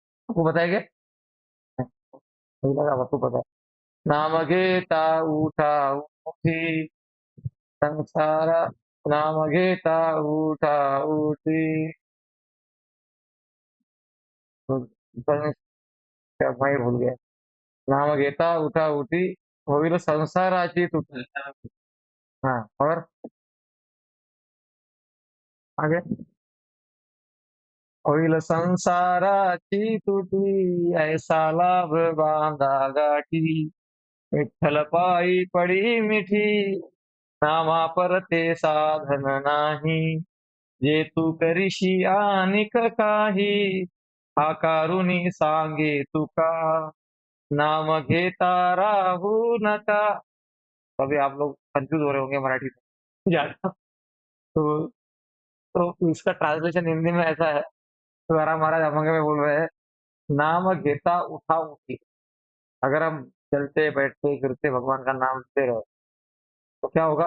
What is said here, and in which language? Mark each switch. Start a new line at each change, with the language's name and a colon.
Hindi: आपको पता है क्या? मुझे लगा आपको पता है।
Marathi: नाम घेता उठा उठी संसारा, नाम घेता उठा उठी,
Hindi: तो क्या मैं भूल गया।
Marathi: नाम घेता उठा उठी, होईल संसाराची तुटी।
Hindi: हाँ, और आगे,
Marathi: होईल संसाराची तुटी ऐसा लाभ बांधा गाठी, विठ्ठल पायी पडी मिठी, नामा परते साधन नाही, जे तू करीशी अनिक काही, आकारुनी सांगे तुका, नाम घेता राहू नका।
Hindi: अभी आप लोग कंफ्यूज हो रहे होंगे मराठी में ज्यादा, तो इसका ट्रांसलेशन हिंदी में ऐसा है। तो आराम महाराज अभंग में बोल रहे हैं,
Marathi: नाम घेता उठा उठी।
Hindi: अगर हम चलते बैठते फिरते भगवान का नाम लेते रहे तो क्या होगा?